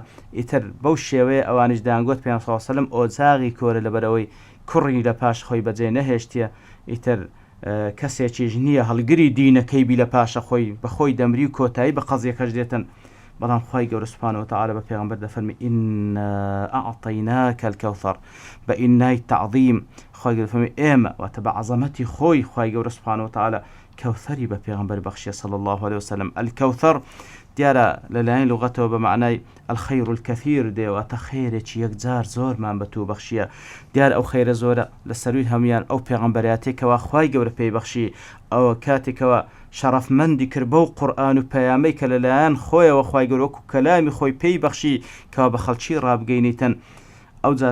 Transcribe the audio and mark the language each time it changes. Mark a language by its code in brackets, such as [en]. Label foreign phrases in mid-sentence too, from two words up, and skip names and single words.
[ckb] ئیتر بەو شێوەیە ئەوانش دەیانگوت پێغەمبەر [ar] صلی الله عليه وسلم [ckb] ئۆجاغی کۆرە لەبەرەوەی کوڕی لە پاش خۆی بەجێ نەهێشتیە ئیتر کەسێکیش نییە هەڵگری دینەکەی بی لە پاشە خۆی بەخۆی دەمری و کۆتایی بە قەزیەکەش دێتن. بەڵام خوای گەورە [ar] سوبحانه وتعالى [ckb] بە پێغەمبەر دەفەرمی [ar] إنا أعطيناك الكوثر [ckb] بە ئینای تەعظیم خوای گەورە دەفەرمی ئێمە واتە بە عەزەمەتی خۆی خوای گەورە [ar] سوبحانه وتعالى [ckb] کەوثەری بە پێغەمبەر بەخشیە [ar] صلی الله عليه وسلم. [ckb] الكوثر دیارە لەلایەن لوغەتەوە بە معنای [ar] الخەیر الکەثیر [ckb] دێواتە خێرێکی یەکجار زۆرمان بە تو بەخشیە. دیار ئەو خەیرە زۆرە لە سەروی هەمویان ئەو پێغەمبەراتێکەوە خوای گەورە پێی بەخشی ئەوە کاتێکەوە شەرەفمەندی کرد بەو قورئان و پەیامەی کە لەلایەن خۆیەوە خوای گەورە وەکو کەلامی خۆی پێی بەخشی کەوا بە خەڵکی ڕابگەینیتن ئەوجا